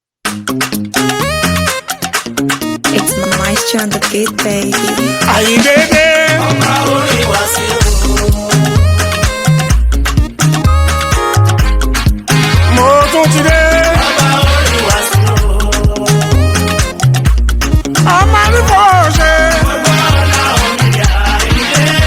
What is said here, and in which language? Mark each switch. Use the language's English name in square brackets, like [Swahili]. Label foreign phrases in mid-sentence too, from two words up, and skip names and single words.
[English] It's my maestro on the beat, baby. [Yoruba] Ayi dede. Ọba orin wá sí o. Mo tún ti dé. Ọba orin wá sí o. Ọmọ ní kò ṣe. Ọba ọ̀la òmìnira ilé.